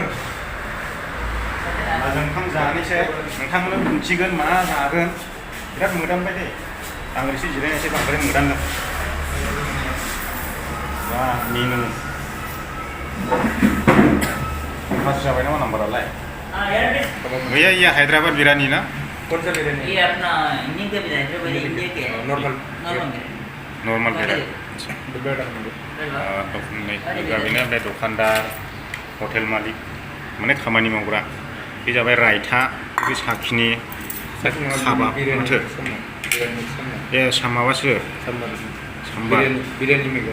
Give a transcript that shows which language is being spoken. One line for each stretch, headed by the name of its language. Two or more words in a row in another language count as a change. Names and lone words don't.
Bodo: जों ओंखाम जानोसै नोंथांमोननो दिन्थिगोन मा जागोन बिराद मोदानबाय दे आं एसे जिरायनायसै बांद्राय मोदानदों दा मेनु पास जाबाय नामा नाम्बारालाय
Hindi: भैया ये हैदराबाद बिरयानी ना कौन सा बिरयानी ये अपना इंडियन का बिरयानी हैदराबादी इंडिया के
Bodo: नॉर्मल बिरयानी बेनो बे दखानदार हटेल मालिक माने खामानि मावग्रा बे जाबाय रायता बे साखिनि काबाब माथो बे माबासो साम्बार बिरयानी मैगं